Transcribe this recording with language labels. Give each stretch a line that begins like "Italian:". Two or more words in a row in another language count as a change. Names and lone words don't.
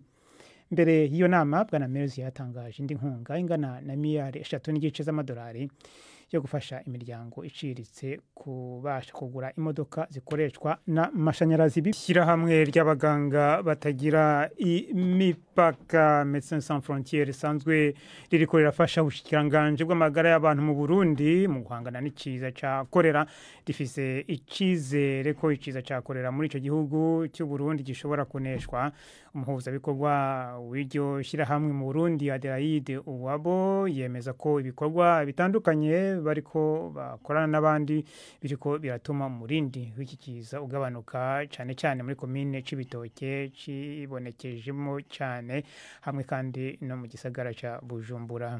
Kinyarwanda: Mbere y'iyo nama, bwana Merz yatangaje indi nkunga ingana na miliyari 3.5 z'amadolari yo gufasha imiryango iciriritse kubasha kugura imodoka zikoreshwa n'amashanyarazi.
Rundi: Ishyirahamwe ry'abaganga batagira imipaka Médecins Sans Frontières risanzwe ririko rirafasha ubushikiranganje bw'amagara y'abantu mu Burundi mu guhangana n'ikiza cya korera. Rifise icizere ko ikiza cya korera muri ico gihugu cy'u Burundi gishobora kuneshwa. Umuhuzabikorwa w'iryo shyirahamwe mu Burundi Adelaide Uwabo yemeza ko ibikorwa bitandukanye bariko bakorana n'abandi biriko biratuma umurindi w'iki kiza ugabanuka, cyane cyane muri komine Cibitoke cibonekejemo cyane, hamwe kandi no mu gisagara ca Bujumbura.